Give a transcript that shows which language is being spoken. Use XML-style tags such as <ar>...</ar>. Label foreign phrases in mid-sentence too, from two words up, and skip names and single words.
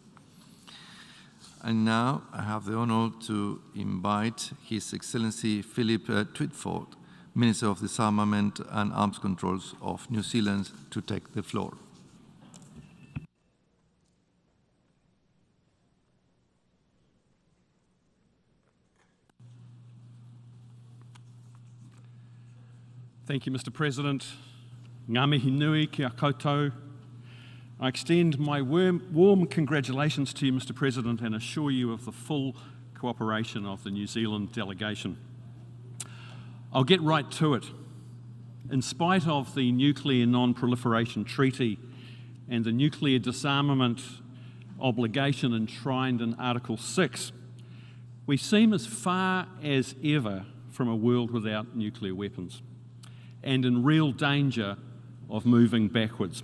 <en>And now I have the honor to invite His Excellency Philip Twitford, Minister of Disarmament and Arms Controls of New Zealand, to take the floor. Thank you, Mr. President.</en> <mi>Ngā mihi nui kia koutou.</mi> <en>I extend my warm congratulations to you, Mr. President, and assure you of the full cooperation of the New Zealand delegation. I'll get right to it. In spite of the Nuclear Non-Proliferation Treaty and the nuclear disarmament obligation enshrined in Article 6, we seem as far as ever from a world without nuclear weapons, and in real danger of moving backwards.</en>